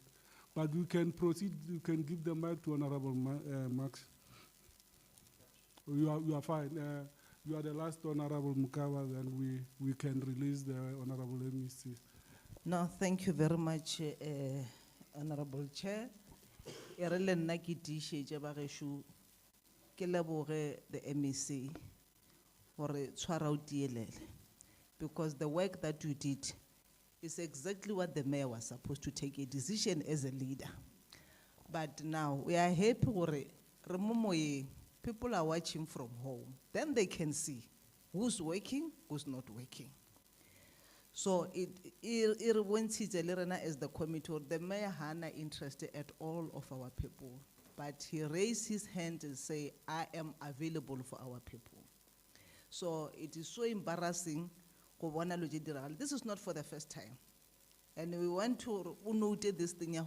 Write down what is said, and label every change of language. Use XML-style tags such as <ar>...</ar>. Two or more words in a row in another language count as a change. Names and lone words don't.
<en>But we can proceed, you can give the mic to Honorable Max. You are fine. You are the last Honorable Mukawa, and we can release the Honorable MEC. No, thank you very much, Honorable Chair.</en> <nso>Erele nna ke tiišetše bagešo ke leboge the MEC gore tshwara o tielele,</nso> <en>because the work that you did is exactly what the mayor was supposed to take a decision as a leader. But now we are happy gore people are watching from home. Then they can see who's working, who's not working. So it</en> <nso>bontshitse le rena</nso> <en>as the committee, the mayor hana interested at all of our people. But he raised his hand and say, I am available for our people. So it is so embarrassing. This is not for the first time. And we want to note this thing here.</en>